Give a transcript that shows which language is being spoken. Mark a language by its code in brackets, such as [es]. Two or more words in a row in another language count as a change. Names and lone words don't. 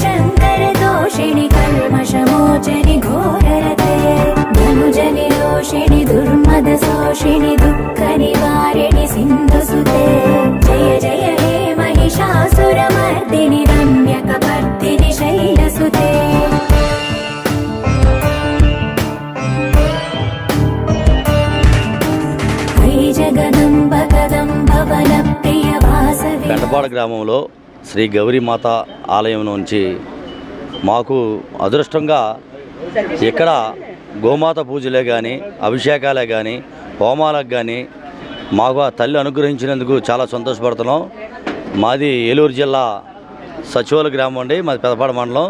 [sa] शङ्करदोषिणि कल्मषमोचनि घोररते धनुजनि रोषिणि दुर्मदशोषिणि दुःखनिवारिणि सिन्धुसुते जय जय हे महिषासुरमर्दिनि रम्यकपर्दिनि शैलसुते जगदम्ब कदम्ब वनप्रियवासवे [te] పెంటపాడ గ్రామంలో శ్రీ గౌరీమాత ఆలయం నుంచి మాకు అదృష్టంగా ఇక్కడ గోమాత పూజలే కానీ అభిషేకాలే కానీ హోమాలకు కానీ మాకు ఆ తల్లి అనుగ్రహించినందుకు చాలా సంతోషపడుతున్నాం. మాది ఏలూరు జిల్లా సచివాల గ్రామం అండి, మాది పెదపాడ మండలం.